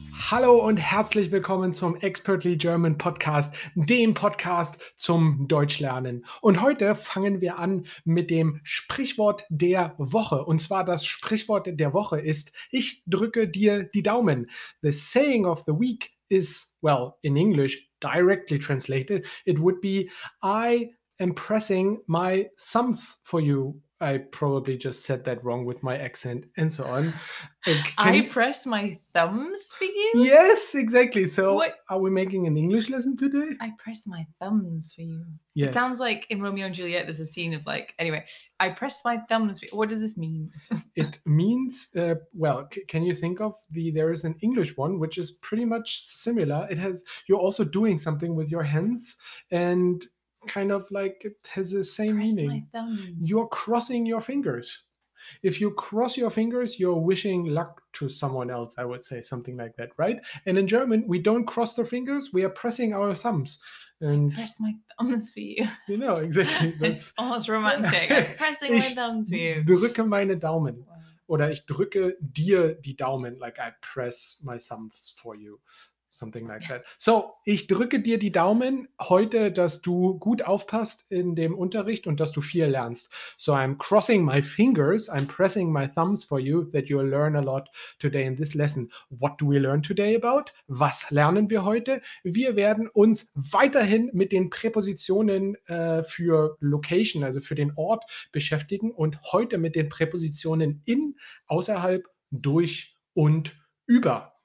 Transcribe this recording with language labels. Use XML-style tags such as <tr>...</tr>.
<de>Hallo und herzlich willkommen zum Expertly German Podcast, dem Podcast zum Deutschlernen. Und heute fangen wir an mit dem Sprichwort der Woche. Und zwar das Sprichwort der Woche ist: Ich drücke dir die Daumen.</de> <en>The saying of the week is, well, in English, directly translated, it would be, I am pressing my thumbs for you. I probably just said that wrong with my accent and so on. I press my thumbs for you? Yes, exactly. So What? are we making an English lesson today? I press my thumbs for you. Yes. It sounds like in Romeo and Juliet, there's a scene of anyway, I press my thumbs for you. What does this mean? It means, can you think of there is an English one, which is pretty much similar. You're also doing something with your hands and kind of like it has the same Press meaning. my thumbs. You're crossing your fingers. If you cross your fingers, you're wishing luck to someone else, I would say, something like that, right? And in German, we don't cross the fingers, we are pressing our thumbs. And I press my thumbs for you. You know, exactly. It's almost romantic. I'm pressing my thumbs for you.</en> <de>Ich drücke meine Daumen.</de> <en>Wow.</en> <de>Oder ich drücke dir die Daumen,</de> <en>like I press my thumbs for you. Something like that.</en> <de>So, ich drücke dir die Daumen heute, dass du gut aufpasst in dem Unterricht und dass du viel lernst.</de> <en>So, I'm crossing my fingers, I'm pressing my thumbs for you that you'll learn a lot today in this lesson. What do we learn today about?</en> <de>Was lernen wir heute? Wir werden uns weiterhin mit den Präpositionen für Location, also für den Ort beschäftigen und heute mit den Präpositionen in, außerhalb, durch und über.</de>